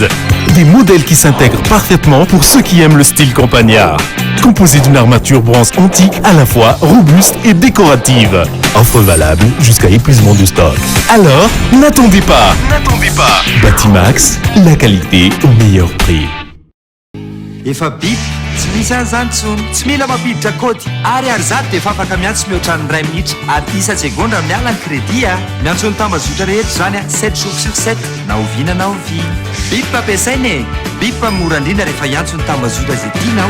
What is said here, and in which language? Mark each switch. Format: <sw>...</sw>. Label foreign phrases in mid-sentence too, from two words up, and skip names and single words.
<fr>Des modèles qui s'intègrent parfaitement pour ceux qui aiment le style campagnard. Composé d'une armature bronze antique à la fois robuste et décorative. Offre valable jusqu'à épuisement du stock. Alors, n'attendez pas. Batimax, la qualité au meilleur prix.</fr> <mg>Efa bip tsy misy an'izany tsony tsy mila mampiditra kody ary zato dia efa afaka miantso mihoatra ny 2 minitra ary isa-tsegondra miala ny crédit miantso ny tambazotra rehetra zany</mg> <fr>7 jours sur 7</fr> <mg>na oviana na ovina bip ampiasaina e bip mora indrindra rehefa iantso ny tambazotra zay tianao</mg>